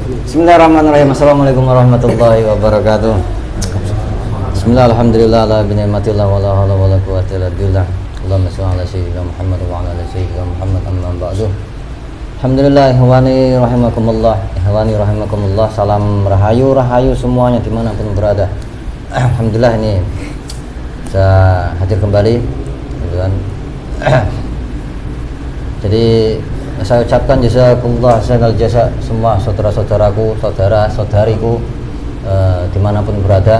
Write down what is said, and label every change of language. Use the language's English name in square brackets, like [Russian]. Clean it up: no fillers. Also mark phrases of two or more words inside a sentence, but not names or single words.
[Arabic] بسم الله الرحمن الرحيم. السلام عليكم ورحمة الله وبركاته. بسم الله، الحمد لله، على بنعمة الله، ولا حول ولا قوة إلا بالله. اللهم صل على سيدنا محمد وعلى آل سيدنا محمد، أما بعد. الحمد لله، إخواني رحمكم الله، إخواني رحمكم الله. [Indonesian] Salam rahayu semuanya dimanapun berada. Alhamdulillah, ini saya hadir kembali, teman-teman. Jadi saya ucapkan [Arabic] جزاكم الله خير الجزاء [Indonesian] semua saudara-saudaraku, saudara-saudariku dimanapun berada.